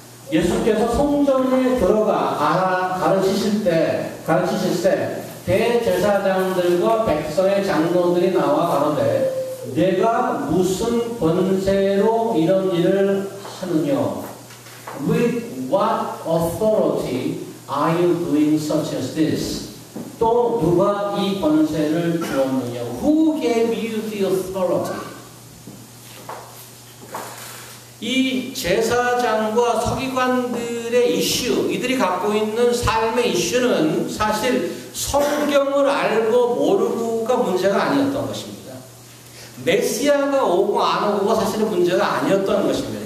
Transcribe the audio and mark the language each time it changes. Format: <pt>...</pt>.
<ko>예수께서 성전에 들어가 가르치실 때 대제사장들과 백성의 장로들이 나와 가로되 내가 무슨 권세로 이런 일을 하느냐?</ko> <en>With what authority are you doing such as this?</en> <ko>또 누가 이 권세를 주었느냐?</ko> <en>Who gave you the authority?</en> <ko>이 제사장과 서기관들의 이슈, 이들이 갖고 있는 삶의 이슈는 사실 성경을 알고 모르고가 문제가 아니었던 것입니다. 메시아가 오고 안 오고가 사실은 문제가 아니었던 것입니다.</ko>